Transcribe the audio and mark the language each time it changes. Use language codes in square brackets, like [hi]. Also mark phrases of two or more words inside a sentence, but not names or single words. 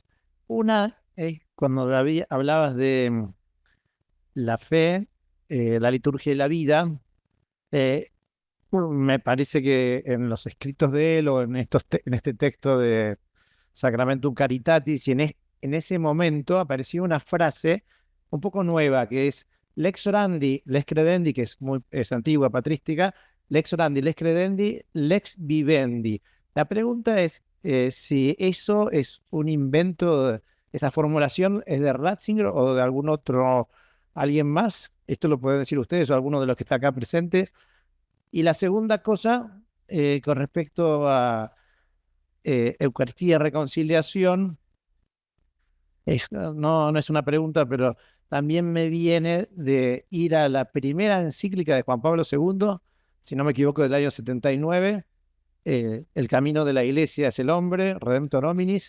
[es] Una es cuando David hablabas de la fe, la liturgia y la vida. Me parece que en los escritos de él o en este texto de Sacramentum Caritatis y en ese momento apareció una frase un poco nueva que es [la] lex orandi, lex credendi, [es] que es antigua, patrística, [la] lex orandi, lex credendi, lex vivendi. [es] La pregunta es si eso es un invento, esa formulación es de Ratzinger o de algún otro, alguien más. Esto lo pueden decir ustedes o alguno de los que está acá presentes. Y la segunda cosa, con respecto a Eucaristía y reconciliación, no es una pregunta, pero también me viene de ir a la primera encíclica de Juan Pablo II, si no me equivoco, del año 79, El camino de la iglesia es el hombre, Redemptor Hominis.